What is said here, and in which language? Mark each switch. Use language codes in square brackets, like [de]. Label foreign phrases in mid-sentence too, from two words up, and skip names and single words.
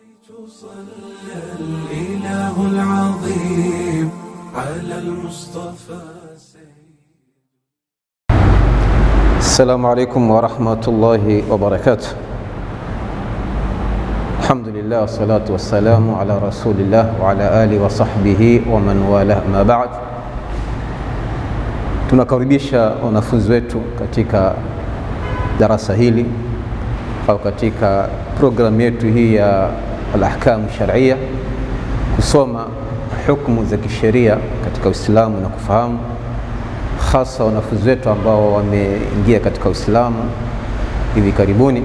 [ar] صلى الإله العظيم على المصطفى. السلام عليكم ورحمة الله وبركاته. الحمد لله والصلاة والسلام على رسول الله وعلى آله وصحبه ومن والاه. ما بعد, [sw] tunakaribisha wanafunzi wetu katika darasa hili au katika programu yetu hii ya [ar] الأحكام الشرعية, [sw] kusoma hukumu za kisheria katika Uislamu na kufahamu, hasa wanafunzi wetu ambao wameingia katika Uislamu hivi karibuni.